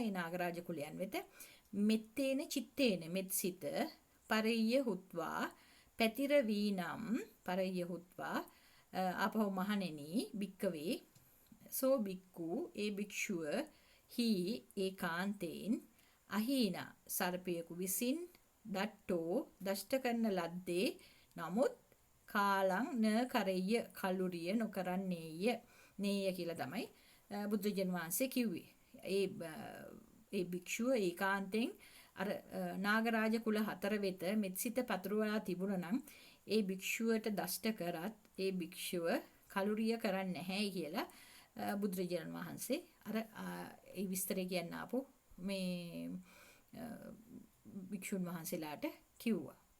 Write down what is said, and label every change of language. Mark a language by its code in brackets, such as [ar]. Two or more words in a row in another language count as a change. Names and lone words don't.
[si] ඒ නාගරාජ කුලයන් වෙත [pi] මෙත්තේන චිත්තේන [si] මෙත්සිත [pi] පරෙය්‍ය හුත්වා [si] පැතිර වීනම් [pi] පරෙය්‍ය හුත්වා [si] අපහු මහණෙනි භික්කවේ [pi] සෝ භික්ඛු [si] ඒ භික්ෂුව හි ඒකාන්තයෙන් අහීනා සර්පයෙකු විසින් දට්ටෝ දෂ්ට කරන ලද්දේ නමුත් [pi] කාලං න කරෙය්‍ය [si] කලුරිය නොකරන්නේය නේය කියලා තමයි බුදුරජාණන් වහන්සේ කිව්වේ. ඒ භික්ෂුව ඒකාන්තයෙන් අර නාගරාජ කුල 4 වෙත මෙත්සිත පතුරවලා තිබුණා නම් ඒ භික්ෂුවට දෂ්ට කරත් ඒ භික්ෂුව කලුරිය කරන්නේ නැහැ කියලා බුදුරජාණන් වහන්සේ අර ඒ විස්තරය කියන්න ආපු මේ භික්ෂුන් වහන්සේලාට කිව්වා.